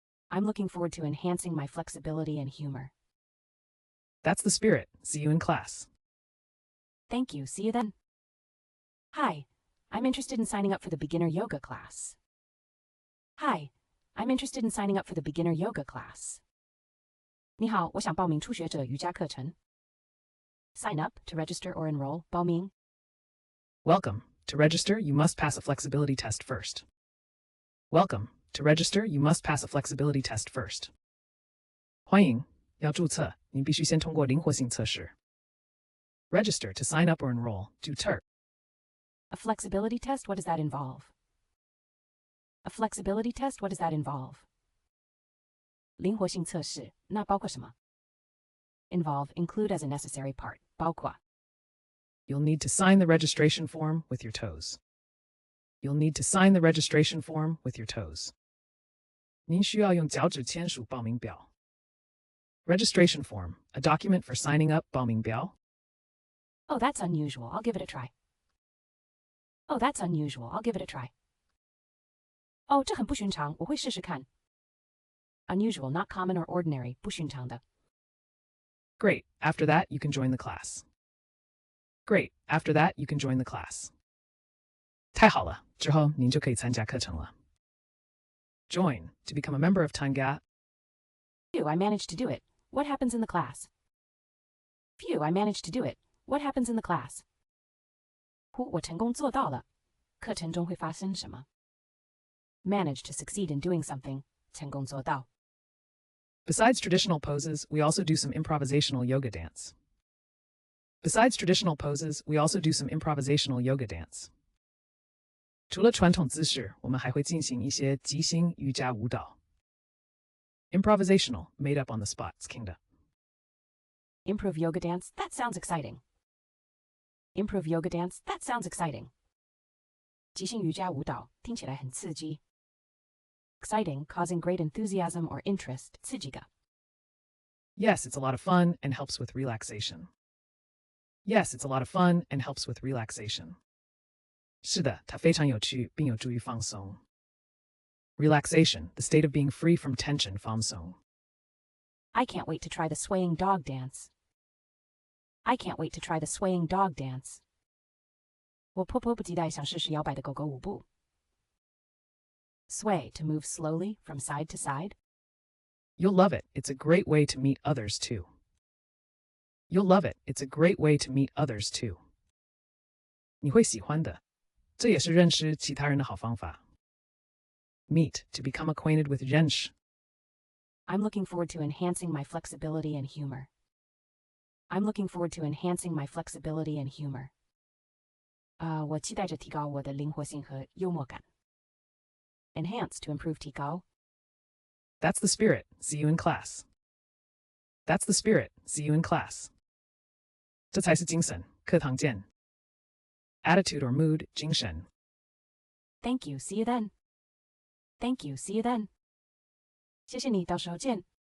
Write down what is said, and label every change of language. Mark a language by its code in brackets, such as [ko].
[en] I'm looking forward to enhancing my flexibility and humor. That's the spirit. See you in class. Thank you. See you then. Hi, I'm interested in signing up for the beginner yoga class. Hi, I'm interested in signing up for the beginner yoga class. [zh] 你好，我想报名初学者瑜伽课程。 [en] Sign up, to register or enroll, 报名。 Welcome. To register, you must pass a flexibility test first. Welcome. To register, you must pass a flexibility test first. [zh] 欢迎，要注册，您必须先通过灵活性测试。 [en] Register to sign up or enroll, do TERT. A flexibility test? What does that involve? A flexibility test? What does that involve? [zh] 灵活性测试，那包括什么？ [en] Involve, include as a necessary part, 包括。 You'll need to sign the registration form with your toes. You'll need to sign the registration form with your toes. [zh] 您需要用脚趾签署报名表。 [en] Registration form, a document for signing up 报名表。 Oh, that's unusual. I'll give it a try. Oh, that's unusual. I'll give it a try. [zh] 哦，这很不寻常，我会试试看。 [en] Unusual, not common or ordinary, 不寻常的。 Great. After that, you can join the class. Great. After that, you can join the class. [zh] 太好了，之后您就可以参加课程了。 [en] Join, to become a member of Tanga. Phew, I managed to do it. What happens in the class? Phew, I managed to do it. What happens in the class? [zh] 呼，我成功做到了。课程中会发生什么？ [en] Manage to succeed in doing something. [zh] 成功做到。 [en] Besides traditional poses, we also do some improvisational yoga dance. Besides traditional poses, we also do some improvisational yoga dance. [zh] 除了传统姿势，我们还会进行一些即兴瑜伽舞蹈。 [en] Improvisational, made up on the spot, kinda. Improv yoga dance? That sounds exciting. Improv yoga dance? That sounds exciting. [zh] 即兴瑜伽舞蹈，听起来很刺激。 [en] Exciting, causing great enthusiasm or interest, 刺激的。 Yes, it's a lot of fun and helps with relaxation. Yes, it's a lot of fun and helps with relaxation. [zh] 是的，它非常有趣，并有助于放松。 [en] Relaxation, the state of being free from tension, 放松。 I can't wait to try the swaying dog dance. I can't wait to try the swaying dog dance. [zh] 我迫不及待想试试摇摆的狗狗舞步。 [en] Sway, to move slowly from side to side. You'll love it. It's a great way to meet others, too. You'll love it. It's a great way to meet others, too. [zh] 你会喜欢的，这也是认识其他人的好方法。 [en] Meet, to become acquainted with 认识。 I'm looking forward to enhancing my flexibility and humor. I'm looking forward to enhancing my flexibility and humor. [zh] 我期待着提高我的灵活性和幽默感。 [en] Enhance, to improve 提高。 That's the spirit. See you in class. That's the spirit. See you in class. [zh] 这才是精神，课堂见。 [en] Attitude or mood, 精神。 Thank you. See you then. Thank you. See you then. [zh] 谢谢你，到时候见。